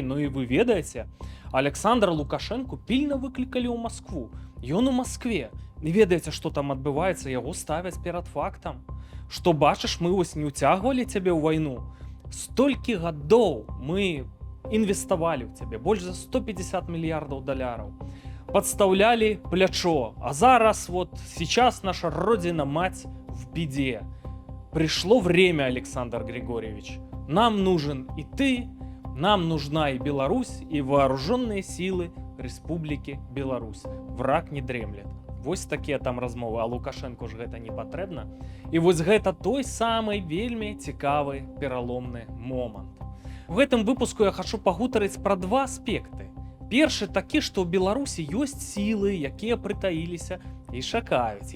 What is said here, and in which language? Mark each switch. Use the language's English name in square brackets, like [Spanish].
[Belarusian] Ну і вы ведаеце, Александра Лукашэнку пільна выклікалі ў Маскву. Ён у Маскве. І ведаеце, што там адбываецца, яго ставяць перад фактам. Што бачыш, мы вось не ўцягвалі цябе ў вайну. Столькі гадоў мы інвеставалі ў цябе, больш за 150 мільярдаў даляраў. [Russian] Подставляли плячо, а зараз вот сейчас наша родина-мать в беде. Пришло время, Александр Григорьевич. Нам нужен и ты, нам нужна и Беларусь, и вооруженные силы Республики Беларусь. Враг не дремлет. [Belarusian] Вось такія там размовы, а Лукашенко ж гэта не патрэбна. І вось гэта той самы вельмі цікавы пераломны момант. У гэтым выпуску я хачу пагутарыць пра два аспекты. Першы такі, што ў Беларусі ёсць сілы, якія прытаіліся і чакаюць.